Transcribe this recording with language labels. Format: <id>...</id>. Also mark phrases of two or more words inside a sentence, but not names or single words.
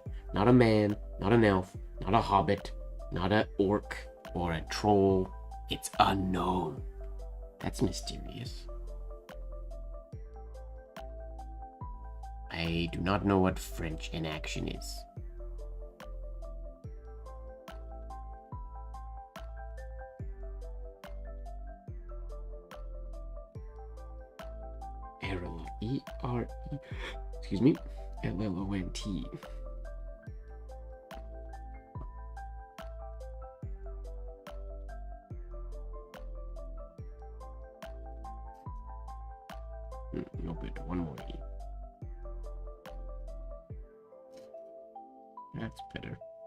<en>Not a man, not an elf, not a hobbit, not an orc, or a troll. It's unknown. That's mysterious. I do not know what French in action is. Erelont. E-R-E. Excuse me. L-L-O-N-T. No bit. One more E. That's better.</en>